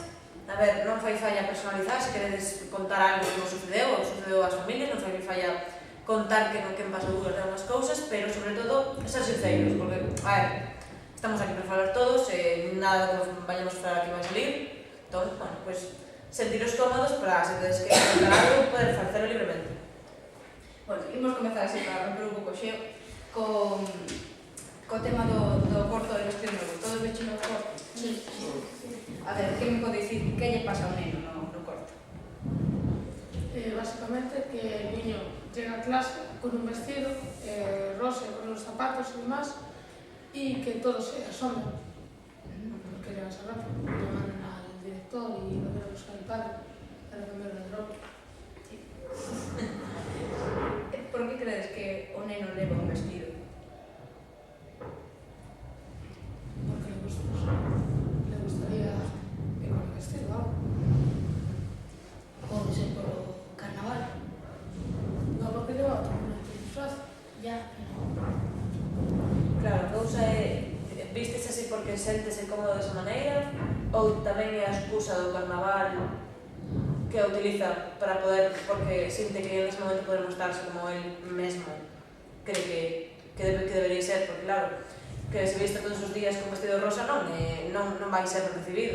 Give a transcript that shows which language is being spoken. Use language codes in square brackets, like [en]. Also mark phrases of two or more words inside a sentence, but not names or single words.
[gl] A ver, non fai falla personalizar, se queredes contar algo que vos sucedeu, ou sucedeu ás familias, non fai falla contar que non quen pasou dúas de unhas cousas, pero, sobre todo, ser sinceros, porque, a ver, estamos aquí para falar todos, nada que vayamos a falar aquí vai salir, entón, [es] bueno, pues, [gl] sentiros cómodos para, se tedes que contar algo, poder facelo libremente. Bueno, imos comezar así para romper un pouco xeo co tema do corto [es] del vestido nuevo. [gl] Todos vechino o corto? Sí. A ver, que me pode dicir que lle pasa ao neno no corto? [es] Básicamente que el niño llega a clase con un vestido rosa con los zapatos y demás, y que todos se asombran porque llega esa ropa. Llaman al director y lo quiere buscar el padre para cambiar de ropa. [gl] Por que credes que o neno leva un vestido? [es] Porque le gustaría ir con el vestido, algo. [gl] Pode ser polo carnaval. [es] No, porque lleva otro disfraz. Ya, Claro, [gl] a cousa é, vistes así porque sentese cómodo desa maneira, ou tamén é a excusa do carnaval que a utiliza para poder, porque sinte que en [es] ese momento [gl] poder mostrarse como él mesmo [es] cree que debería ser, [gl] porque claro, que se viste todos os días con vestido rosa non vai ser recibido.